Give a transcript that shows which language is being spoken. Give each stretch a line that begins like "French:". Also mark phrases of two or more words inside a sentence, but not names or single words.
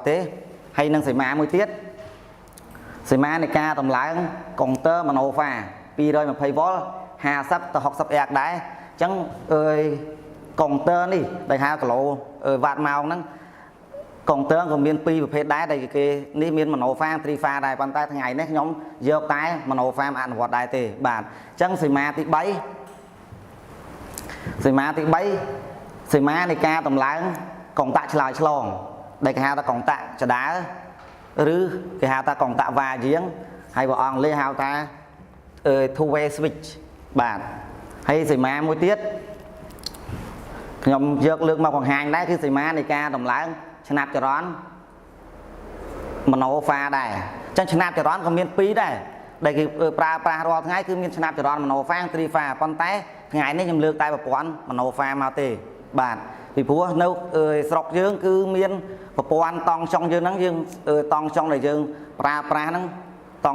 Khmer: ទេហើយនឹងសីមាមួយទៀតសីមានៃការតម្លើង
English: counter monophase
Khmer: 220 វ៉ុល 50 ដល់ 60 អាំព ដែរអញ្ចឹងcounter នេះដែលហៅគីឡូវ៉ាត់ម៉ោងហ្នឹងកុងទ័រក៏មាន2ប្រភេទដែរដែលគេនេះមាន
English: monophase 3 phase
Khmer: ដែរប៉ុន្តែថ្ងៃនេះខ្ញុំយកតែ monophase អនុវត្តដែរទេបាទអញ្ចឹងសីមាទី3 សីមានៃការតម្លើងកុងតាក់ឆ្លើយឆ្លងដែលគេហៅថាកុងតាក់ចដាឬគេហៅថាកុងតាក់វ៉ាយាងហើយបើអង់គ្លេសហៅថា
English: two way switch
Khmer: បាទហើយសីមាមួយទៀតខ្ញុំយកលើកមកបង្ហាញដែរគឺសីមានៃការតម្លើងឆ្នាំចរន្ត monophase ដែរអញ្ចឹងឆ្នាំចរន្តក៏មាន2ដែរដែលគេប្រើប្រា ស់រាល់ថ្ងៃគឺមានឆ្នាំចរន្ត
English: monophase 3 phase
Khmer: ប៉ុន្តែថ្ងៃនេះខ្ញុំលើកតែប្រព័ន្ធ monophase មកទេបាទពីព្រោះនៅស្រុកយើងគឺមានប្រព័ន្ធតង់ចុងយើងហ្នឹងយើងតង់ចុងដែលយើងប្រើប្រាស់ហ្នឹងត